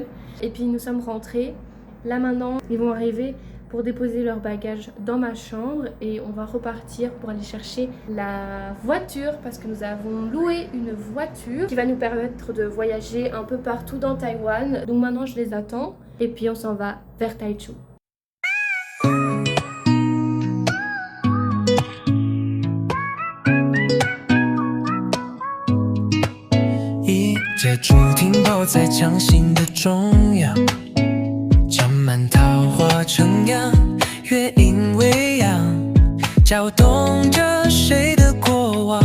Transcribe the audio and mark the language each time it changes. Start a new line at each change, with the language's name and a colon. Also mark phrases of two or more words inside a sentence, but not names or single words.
French: Et puis nous sommes rentrés. Là maintenant, ils vont arriver pour déposer leurs bagages dans ma chambre et on va repartir pour aller chercher la voiture parce que nous avons loué une voiture qui va nous permettre de voyager un peu partout dans Taïwan. Donc maintenant, je les attends et puis on s'en va vers Taichung.
Chinese: 一架竹艇抱在江心的中央，长满桃花成样，月影微扬，搅动着谁的过往。